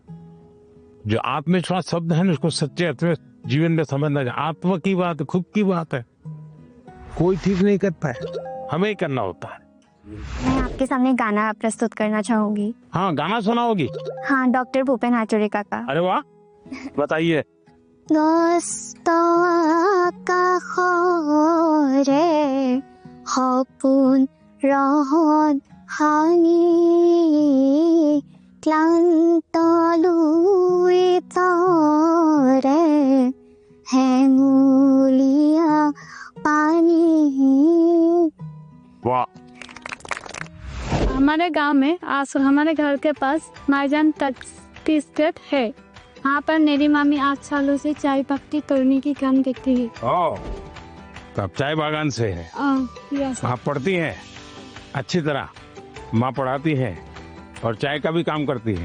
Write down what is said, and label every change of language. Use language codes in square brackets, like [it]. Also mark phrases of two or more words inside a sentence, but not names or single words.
[hi] जो आत्मविश्वास शब्द है ना, उसको सच्चे अर्थ में जीवन में समझना चाहिए। आत्मा की बात, खुद की बात है, कोई ठीक नहीं करता है, हमें ही करना होता है। मैं आपके सामने गाना प्रस्तुत करना चाहूंगी। हाँ, गाना सुनाओगी? हाँ, डॉक्टर भूपेन हाजरिका का। अरे वाह, बताइए। [as] সপোন ৰহত হানি ক্লান্ত লুই তৰে হেঙুলীয়া পানী [hi] हमारे गांव में हमारे घर के पास माईजान टी स्टेट है। वहाँ पर मेरी मामी 8 सालों से चाय पत्ती तोड़ने की काम करती है। ओह, तो आप चाय बागान से है। यस। आप पढ़ती हैं अच्छी तरह, माँ पढ़ाती है और चाय का भी काम करती है।